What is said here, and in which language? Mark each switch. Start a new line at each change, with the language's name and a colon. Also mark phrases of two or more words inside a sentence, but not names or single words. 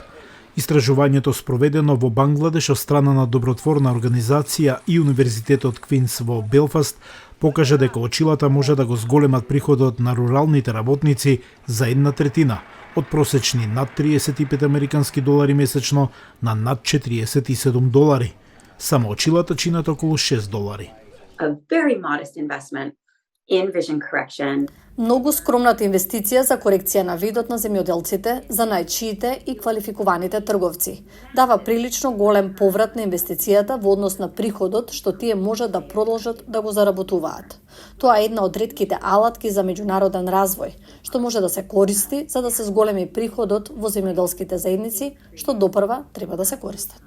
Macedonian: Истражувањето спроведено во Бангладеш од страна на добротворна организација и Универзитетот Квинс во Белфаст покажа дека очилата може да го зголемат приходот на руралните работници за 1/3, од просечни над 35 американски долари месечно на над 47 долари. Само очилата чинат околу 6 долари.
English: A very modest investment in vision correction.
Macedonian: Многу скромната инвестиција за корекција на видот на земјоделците, за најчиите и квалификуваните трговци. Дава прилично голем поврат на инвестицијата во однос на приходот што тие можат да продолжат да го заработуваат. Тоа е една од ретките алатки за меѓународен развој, што може да се користи за да се зголеми приходот во земјоделските заедници, што допрва треба да се користат.